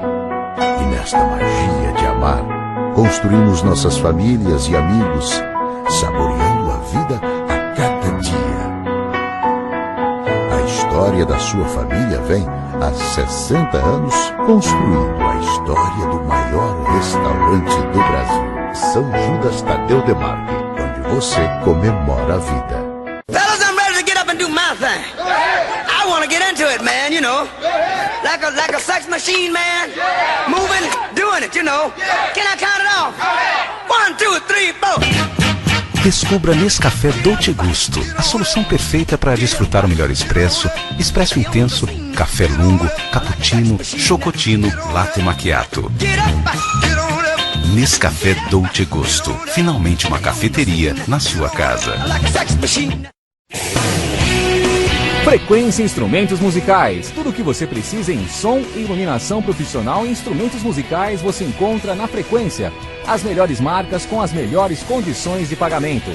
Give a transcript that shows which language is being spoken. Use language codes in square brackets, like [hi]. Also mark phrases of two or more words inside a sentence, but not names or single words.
[pt] E nesta magia de amar construímos nossas famílias e amigos, saboreando a vida a cada dia. A história da sua família vem há 60 anos construindo a história do maior restaurante do Brasil, São Judas Tadeu Demarque, onde você comemora a vida. [en] Fellas, I'm ready to get up and do my thing. I I want to get into it, man, you know. Like a sex machine, man. Moving, doing it, you know. Can I count it off? 1, 2, 3, 4. [pt] Descubra Nescafé Dolce Gusto, a solução perfeita para desfrutar o melhor expresso, expresso intenso, café lungo, cappuccino, chocotino, latte macchiato. Nescafé Dolce Gusto, finalmente uma cafeteria na sua casa. Frequência Instrumentos Musicais. Tudo o que você precisa em som e iluminação profissional e instrumentos musicais você encontra na Frequência. As melhores marcas com as melhores condições de pagamento.